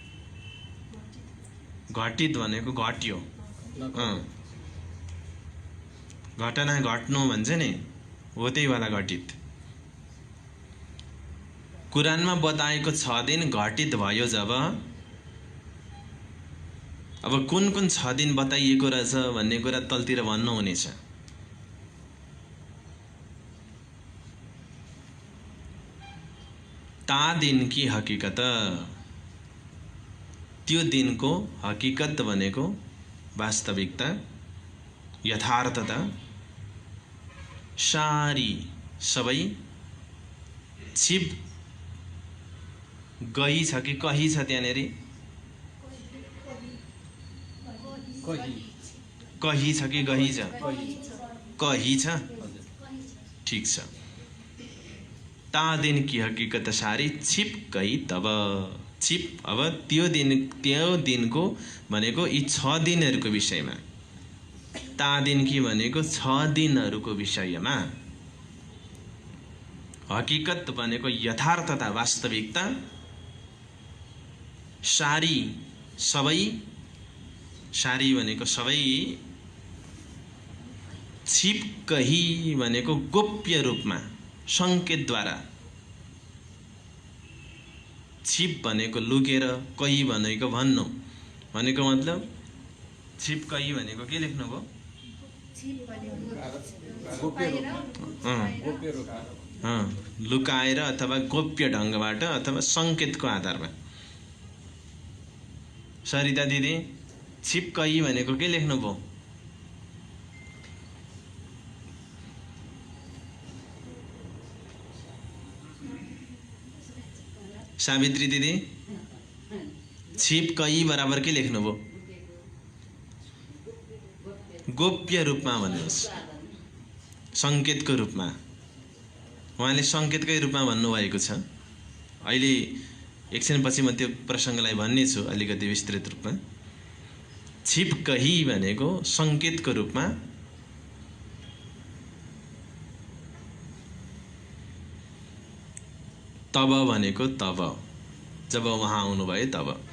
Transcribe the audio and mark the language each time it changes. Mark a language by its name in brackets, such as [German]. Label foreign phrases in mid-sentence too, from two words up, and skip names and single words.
[Nepali] घटित भनेको घट्यो, घटना घट्नु भन्छ नि, हो त्यही वाला घटित। कुरानमा बताएको 6 दिन घटित भयो जब। अब कुन कुन 6 दिन बताइएको रहेछ भन्ने कुरा तलतिर भन्नुहुनेछ। [Hindi] ता दिन की हकीकत, [Nepali] त्यो दिनको हकीकत भनेको वास्तविकता, यथार्थता। सारी सबै [Hindi] छिप गई [Nepali] छ कि कही छ त्यहाँनेर? कही छ कि गही छ? कही छ। ठीक छ। [Hindi] ता दिन की हकीकत सारी छिप गई तब। छिप, [Nepali] अब त्यो दिनको भनेको यी 6 दिनहरूको विषयमा। [Hindi] ता दिन की [Nepali] भनेको 6 दिनहरूको विषयमा। हकीकत भनेको यथार्थता, वास्तविकता। सारी सबै, सारी भनेको सबै। [Hindi] छिप कही [Nepali] भनेको गोप्य रूपमा, संकेतद्वारा। छिप भनेको लुकेर, कही भनेको भन्नु भनेको मतलब। [Hindi] छिप कही [Nepali] भनेको के लेख्नु भयो? लुकाएर अथवा गोप्य ढङ्गबाट अथवा संकेतको आधारमा। सरिता दिदी, [Hindi] छिप कही [Nepali] भनेको के लेख्नु भयो? सावित्री दिदी, [Hindi] छिप कही [Nepali] बराबर के लेख्नु भयो? गोप्य रूपमा भन्नुहोस्, सङ्केतको रूपमा। उहाँले सङ्केतकै रूपमा भन्नुभएको छ। अहिले एकछिनपछि म त्यो प्रसङ्गलाई भन्नेछु अलिकति विस्तृत रूपमा। छिपकही भनेको सङ्केतको रूपमा, तब भनेको तब, जब उहाँ आउनुभयो तब।